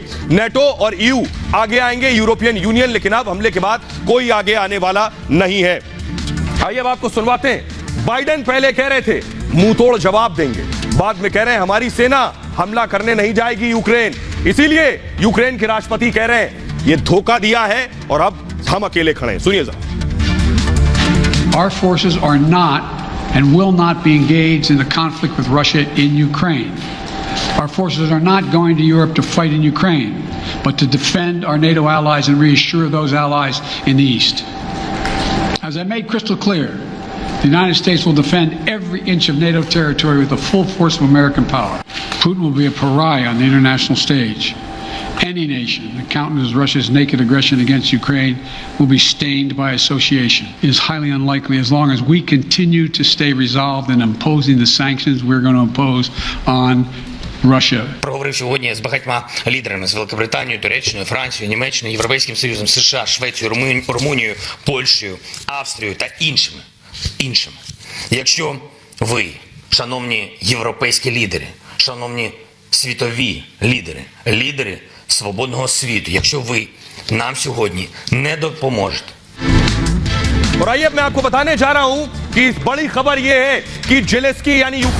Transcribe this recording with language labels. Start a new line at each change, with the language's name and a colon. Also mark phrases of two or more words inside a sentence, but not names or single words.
Hindi: नेटो और EU आगे आएंगे, यूरोपियन यूनियन, लेकिन अब हमले के बाद कोई आगे आने वाला नहीं है। आइए अब आपको सुनवाते हैं। बाइडेन पहले कह रहे थे मुंह तोड़ जवाब देंगे, बाद में कह रहे हैं हमारी सेना हमला करने नहीं जाएगी यूक्रेन। इसीलिए यूक्रेन के राष्ट्रपति कह रहे हैं ये धोखा दिया है और अब हम अकेले खड़े हैं। सुनिए जरा।
English: Our forces are not and will not be engaged in the conflict with Russia in Ukraine. Our forces are not going to Europe to fight in Ukraine, but to defend our NATO allies and reassure those allies in the East. As I made crystal clear, the United States will defend every inch of NATO territory with the full force of American power. Putin will be a pariah on the international stage. Any nation that countenances Russia's naked aggression against Ukraine will be stained by association. It is highly unlikely, as long as we continue to stay resolved in imposing the sanctions we're going to impose on Russia.
Ukrainian: Проговорив сьогодні з багатьма лідерами, з Великобританією, Туреччиною, Францією, Німеччиною, Європейським Союзом, США, Швецією, Румунією, Польщею, Австрією та іншими. Якщо ви, шановні європейські лідери, шановні світові лідери свободного світу, якщо ви нам сьогодні не допоможете,
Hindi: और आइए मैं आपको बताने जा रहा हूं कि बड़ी खबर यह है कि जेलेंस्की यानी यूक्रेन